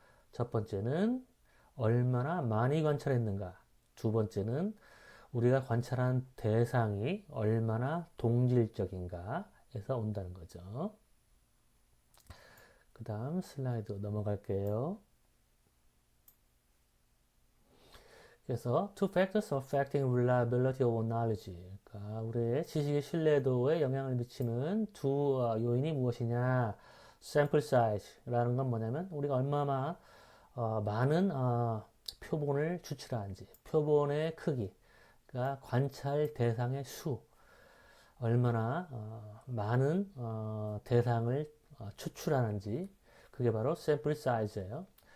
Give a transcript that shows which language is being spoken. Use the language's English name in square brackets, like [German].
[Korean] 첫 번째는 얼마나 많이 관찰했는가. 두 번째는 우리가 관찰한 대상이 얼마나 동질적인가에서 온다는 거죠. 그 다음 슬라이드 넘어갈게요. [English] 그래서 two factors affecting reliability of knowledge. [Korean] 그러니까 우리의 지식의 신뢰도에 영향을 미치는 두 요인이 무엇이냐? sample size라는 건 뭐냐면 우리가 얼마나 많은 표본을 추출하는지, 표본의 크기, 그러니까 관찰 대상의 수, 얼마나 많은 대상을 추출하는지, 그게 바로 sample size예요.